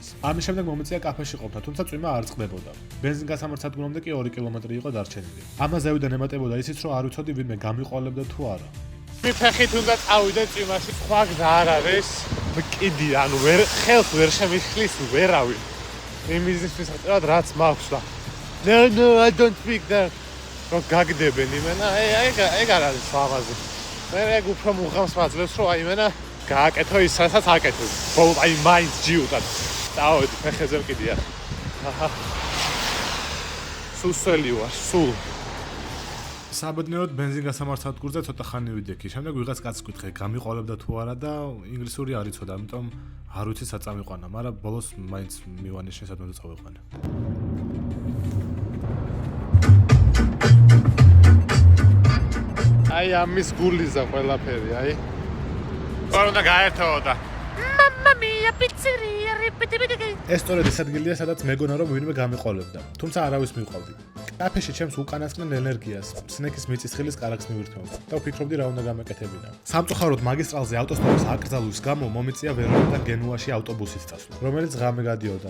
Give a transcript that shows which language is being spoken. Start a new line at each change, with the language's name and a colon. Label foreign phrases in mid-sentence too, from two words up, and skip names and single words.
Georgian: ამის შემდეგ მომეწია კაფეში ყოფნა, თუმცა წვიმა არ წყდებოდა. ბენზინგასამართ სადგურამდე კი 2 კილომეტრი იყო დარჩენილი. ამას ზევიდან ემატებოდა ისიც, რომ არ ვიცოდი ვინმე გამიყოლებდა თუ არა. მიფეხით უნდა წავიდე წვიმაში, სხვა გზა არ არის. კიდი, ანუ ხელს ვერ შემიხლის ვერავინ. იმისთვის წერად რაც მაქვს და
English: No, I don't speak that.
Georgian: რომ გაგდებენ იმენა, ეგ არ არის ლამაზი. მე ეგ უფრო მუღამს მაძლევს, რომ აი იმენა გააკეთო ის, რასაც აკეთებ. აი მაინც ჯიუტად. წავედი ფეხებზე მკიდია. სუსელი ვარ, სულ. საბედნიეროდ ბენზინგასამართ სადგურზე ცოტა ხანი ვიდექი. შემდეგ ვიღაც კაცს გითხე, გამიყოლებდა თუ არა და ინგლისური არ იცოდა, ამიტომ არ ვიცი სად წამიყვანა, მაგრამ ბოლოს მაინც მივანიშნე სად უნდა წავიყვანე. აი ამის გულიზა ყველაფერი, აი. არ უნდა გაერთო და
Italian: Mamma mia, pizzeria, ripetibidi.
Georgian: ეს სწორედ ის ადგილია, სადაც მეგონა რომ ვინმე გამიყოლებდა, თუმცა არავის მივყავდი. კაფეში ჩემს უკანასკნელ ენერგიას, სნეკის მიწისხილის კარაქს მივირთმევდი და ვფიქრობდი რა უნდა გამეკეთებინა. სამწუხაროდ მაგისტრალზე ავტოსტოპის აკრძალვის გამო მომიწია ვერონიდან გენუაში ავტობუსით წასვლა, რომელიც ღამე გადიოდა.